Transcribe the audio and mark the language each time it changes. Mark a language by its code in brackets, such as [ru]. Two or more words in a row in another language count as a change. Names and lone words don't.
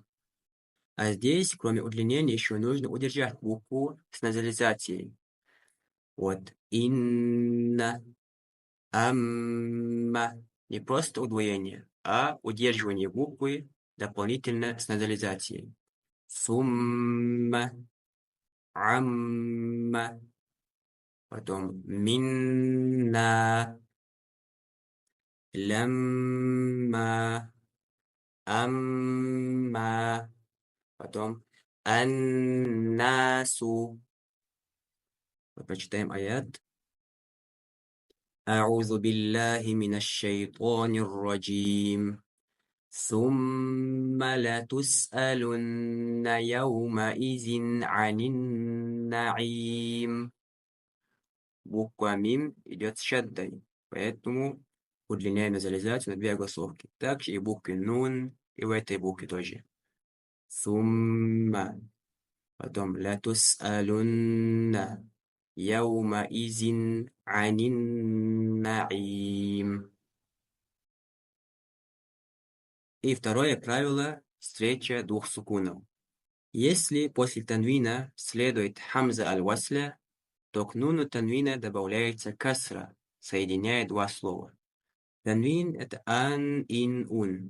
[ru] А здесь, кроме удлинения, еще нужно удержать букву с назализацией. [ar] Вот إنّ، أمّا. [ru] Не просто удвоение, а удерживание буквы дополнительно с назализацией. [ar] ثمّ، أمّا. Потом منّا، لمّا، أمّا. [ru] Потом аннасу. Вот прочитаем аят. [ar] أعوذ بالله من الشيطان الرجيم ثم لتسألن يومئذ عن النعيم. [ru] Буква мим идет с шаддой, поэтому удлиняем назализацию на две огласовки. Также и буквы нун, и в этой букве тоже. Сумма. [ar] Потом لتسألن يومئذ عن النعيم. [ru] И второе правило — встреча двух сукунов. Если после танвина следует хамза аль-васля, то к нуну танвина добавляется касра, соединяя два слова. Танвин — это ан, ин, ун.